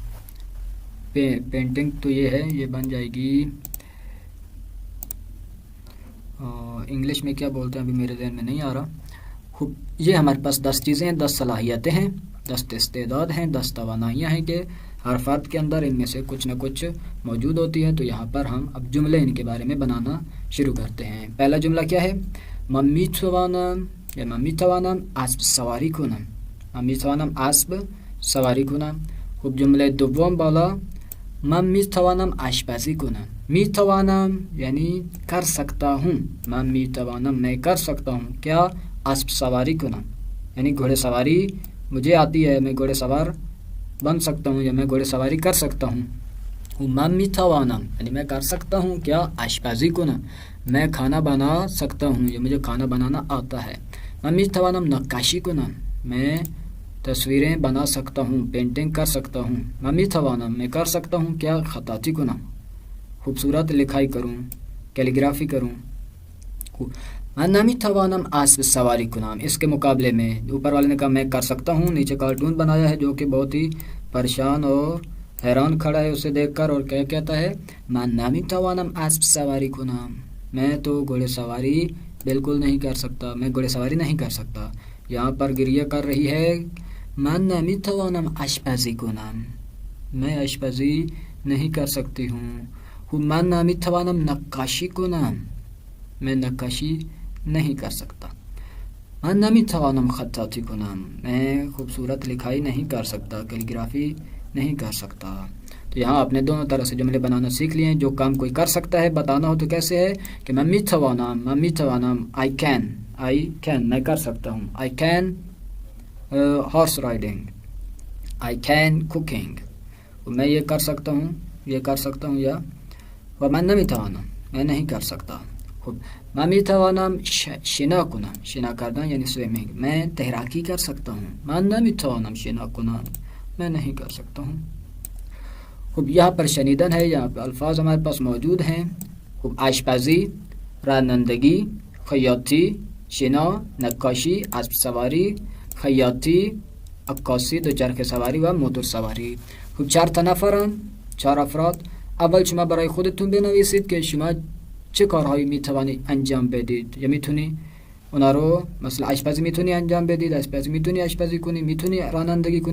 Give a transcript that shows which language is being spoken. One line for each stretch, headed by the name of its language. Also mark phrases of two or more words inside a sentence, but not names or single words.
Urdu: پینٹنگ تو یہ ہے، یہ بن جائے گی انگلش میں کیا بولتے ہیں ابھی میرے ذہن میں نہیں آ رہا. خوب، یہ ہمارے پاس 10 چیزیں ہیں، 10 صلاحیتیں ہیں، 10 استعداد ہیں، 10 توانائیاں ہیں کہ ہر فرد کے اندر ان میں سے کچھ نہ کچھ موجود ہوتی ہے. تو یہاں پر ہم اب جملے ان کے بارے میں بنانا شروع کرتے ہیں. پہلا جملہ کیا ہے؟
Persian: من میتوانم یا من میتوانم اسب سواری کنم. من میتوانم اسب سواری کنم. خوب، جمله دوم بالا من میتوانم آشپزی کنم.
Urdu: میتوانم یعنی کر سکتا ہوں.
Persian: من میتوانم
Urdu: میں کر سکتا ہوں کیا؟
Persian: اسب سواری کنم
Urdu: یعنی گھوڑے سواری مجھے آتی ہے، میں گھوڑے سوار بن سکتا ہوں یا میں گھوڑے سواری کر سکتا ہوں.
Persian: من میتوانم
Urdu: یعنی میں کر سکتا ہوں کیا؟
Persian: آشپزی کنم
Urdu: میں کھانا بنا سکتا ہوں یا مجھے کھانا بنانا آتا ہے.
Persian: من میتوانم نقاشی کنم
Urdu: میں تصویریں بنا سکتا ہوں، پینٹنگ کر سکتا ہوں.
Persian: من میتوانم
Urdu: میں کر سکتا ہوں کیا؟
Persian: خطاطی کنم
Urdu: خوبصورت لکھائی کروں، کیلیگرافی کروں.
Persian: من نمیتوانم اسب سواری کنم.
Urdu: اس کے مقابلے میں اوپر والے نے کہا میں کر سکتا ہوں. نیچے کارٹون بنایا ہے جو کہ بہت ہی پریشان اور حیران کھڑا ہے اسے دیکھ کر، اور کیا کہتا ہے،
Persian: من نمیتوانم اسب سواری کنم،
Urdu: میں تو گھوڑے سواری بالکل نہیں کر سکتا، میں گھوڑے سواری نہیں کر سکتا. یہاں پر گریہ کر رہی ہے،
Persian: من نمیتوانم آشپزی کنم،
Urdu: میں آشپزی نہیں کر سکتی ہوں.
Persian: من نمیتوانم نقاشی کنم،
Urdu: میں نقاشی نہیں کر سکتا.
Persian: من نمیتوانم خطاطی کنم،
Urdu: میں خوبصورت لکھائی نہیں کر سکتا، کیلیگرافی نہیں کر سکتا. تو یہاں آپ نے دونوں طرح سے جملے بنانا سیکھ لیے ہیں. جو کام کوئی کر سکتا ہے بتانا ہو تو کیسے ہے کہ میں میتوانم
English: I can
Urdu: میں کر سکتا ہوں.
English: I can horse riding, I can cooking،
Urdu: میں یہ کر سکتا ہوں. یا
Persian: ومن نمیتوانم،
Urdu: میں نہیں کر سکتا.
Persian: من میتوانم شنا کنم، شنا کردن یعنی سویمنگ،
Urdu: میں تیراکی کر سکتا ہوں.
Persian: من نمیتوانم شنا کنم،
Urdu: میں نہیں کر سکتا ہوں. یہاں پر شنیدن ہے، یہاں پر الفاظ ہمارے پاس موجود ہیں.
Persian: آشپزی، رانندگی، خیاطی، شنا، نقاشی، اسب سواری، خیاطی، عکاسی، دوچرخه سواری و موتور سواری. چهار افراد. اول شما برای خودتون بنویسید که شما چه کارهایی میتوانید انجام بدید یا میتونی اونا رو، مثلا آشپزی میتونی انجام بدید، آشپزی میتونی آشپزی کنی، میتونی رانندگی کنی.